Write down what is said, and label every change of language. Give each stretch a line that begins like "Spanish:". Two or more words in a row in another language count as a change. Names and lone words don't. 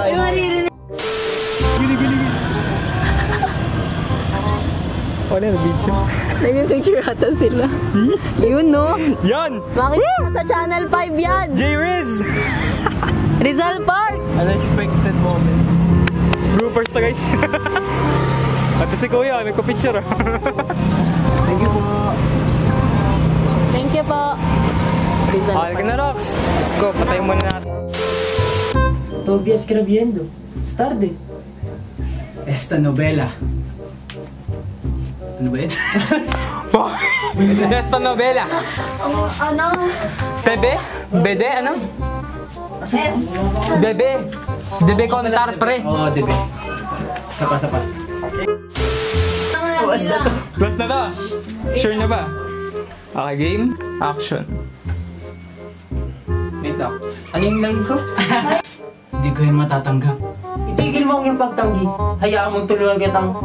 Filipino: Gili. Wala na video. Nag-picture ata sila. Yun, no? Yan! Makikita mo sa Channel 5 yan! J-Riz! Rizal Park!
English: Unexpected moments.
Filipino: Bloopers na guys. At si Kuya, nagpa-picture.
English: Thank you po. Thank you po. Rizal
Filipino: Okay ka na, Rox.
English: Let's go,
Filipino: patayin muna natin.
Spanish: Todavía escribiendo. Es tarde. Esta novela.
Filipino: Ano ba yun?
Spanish: Esta novela.
Filipino: Ano? Bebe? Bede? Ano? Bebe.
Spanish: Debe contar, pre.
Filipino: Oo, debe. Sapa. Plus na to. Sure na ba?
English: Okay, game. Action. Wait lang.
Filipino: Ano yung line ko? Hindi ko yun matatanggap. Itigil mo ang iyong pagtanggi. Hayaan mong tulungan kitang